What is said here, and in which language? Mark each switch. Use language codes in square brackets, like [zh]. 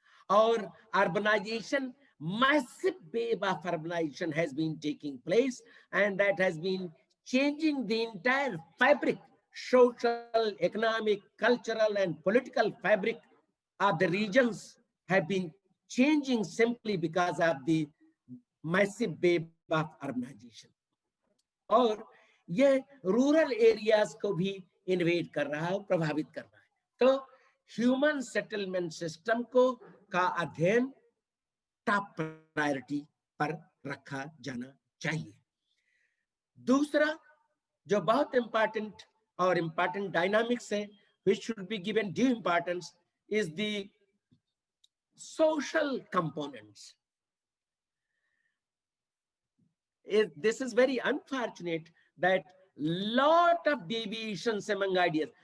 [en] और urbanisation, massive wave of urbanization has been taking place, and that has been changing the entire fabric, social, economic, cultural, and political fabric of the regions have been changing simply because of the massive wave of urbanization. [hi] और ये rural areas को भी invade कर रहा है, प्रभावित कर रहा है. तो ह्यूमन सेटलमेंट सिस्टम को का अध्ययन टॉप प्रायोरिटी पर रखा जाना चाहिए. दूसरा जो बहुत इंपॉर्टेंट और इंपॉर्टेंट डायनामिक्स है, [en] which should be given due importance, is the social components. This is very unfortunate that lot of deviations among ideas.